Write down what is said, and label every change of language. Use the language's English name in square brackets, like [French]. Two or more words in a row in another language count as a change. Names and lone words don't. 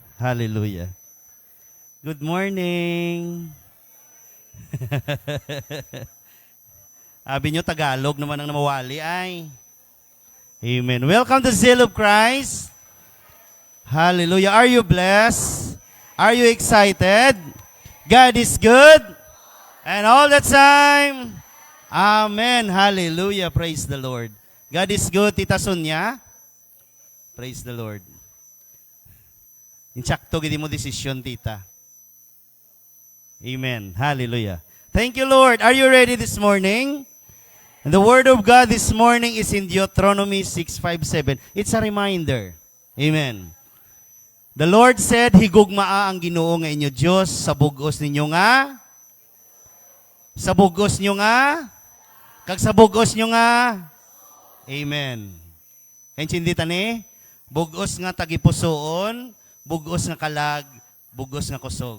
[English] Hallelujah. Good morning. [Filipino] Sabi nyo, Tagalog naman ang namawali ay. [English] Amen. Welcome to Zeal of Christ. Hallelujah. Are you blessed? Are you excited? God is good. And all the time. Amen. Hallelujah. Praise the Lord. God is good. Tita Sonia. Praise the Lord. [Hiligaynon] Insakto, gini mo desisyon, tita. [English] Amen. Hallelujah. Thank you, Lord. Are you ready this morning? And the Word of God this morning is in Deuteronomy 6:5-7. It's a reminder. Amen. The Lord said, [Hiligaynon] higugmaa ang Ginoo nga inyo Diyos sa bugos ninyo nga. Sa bugos nyo nga. Kag sa bugos nyo nga. Amen. Kainchindi tani? Bugos nga tagipusoon, bugos nga kalag, bugos nga kusog.